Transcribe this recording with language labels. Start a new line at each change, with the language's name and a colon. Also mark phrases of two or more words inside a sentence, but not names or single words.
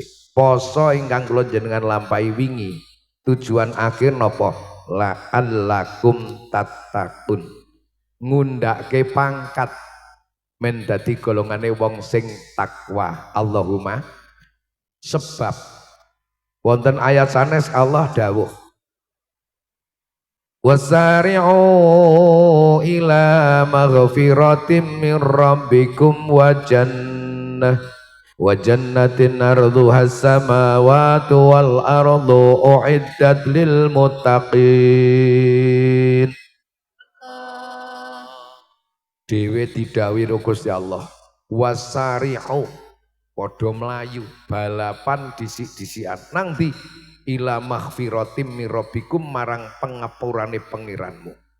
Javanese: Poso ingkang kula jenengan lampahi wingi tujuan akhir napa
Arabic: لعلكم تتقون
Javanese: ngundake pangkat men dadi golongane wong sing takwa.
Arabic: Allahumma
Javanese: sebab wonten ayat sanes Allah dawuh
Arabic: وسارعوا إلى مغفرة من ربكم وجنة عرضها السماوات والأرض أعدت للمتقين.
Javanese: Dewe didhawuhi Gusti Allah wasari'u padha mlayu balapan disik-disikan nang ndi
Arabic: إلى مغفرة من ربكم
Javanese: marang pengapurane pangeranmu.